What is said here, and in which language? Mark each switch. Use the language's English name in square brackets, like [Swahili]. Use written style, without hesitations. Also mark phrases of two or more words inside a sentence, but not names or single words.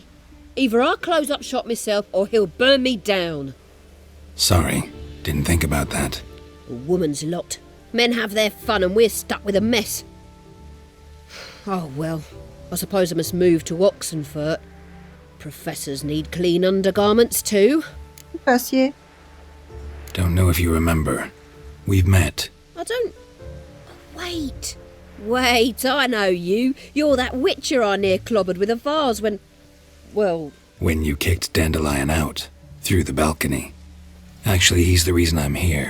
[English] Either I'll close up shop myself or he'll burn me down. Sorry. Didn't think about that. A woman's lot. Men have their fun and we're stuck with a mess. Oh well, I suppose I must move to Oxenfurt. Professors need clean undergarments too. [Bulgarian] Това си е. [English] Don't know if you remember. We've met. I don't... Wait, I know you. You're that witcher I near clobbered with a vase when... Well... When you kicked Dendillion out. Through the balcony. Actually, he's the reason I'm here.